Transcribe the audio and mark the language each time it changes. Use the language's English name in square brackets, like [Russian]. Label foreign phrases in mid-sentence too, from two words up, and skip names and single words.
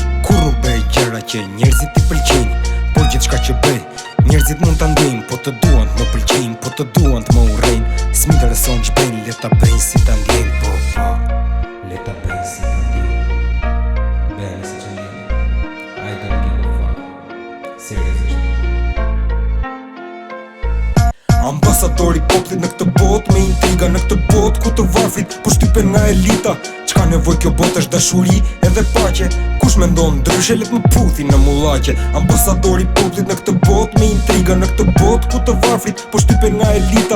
[Albanian] Kur nuk bëj gjëra që njerëzit i pëlqejnë, por gjithçka që bëj njerëzit mund ta ndjejnë. Po të duan të më pëlqejnë, po të duan të më urrejnë, s'm'intereson ç'bëjnë, le ta bëjnë si ta ndjejnë. Po, le ta bëjnë si ta ndjejnë. Bëjnë si që ndjejnë. [English] I don't give a fuck. [Albanian] Seriozisht. Ambasadori popullit në këtë botë, me intriga në këtë botë ku të varfrit po shtypen nga elita. Çka nevoj kjo botë është dashuri edhe paqe. Kush mendon ndryshe let më puthi në mullaqe. Ambasadori popullit në këtë botë, me intriga në këtë botë ku të varfrit po shtypen nga elita.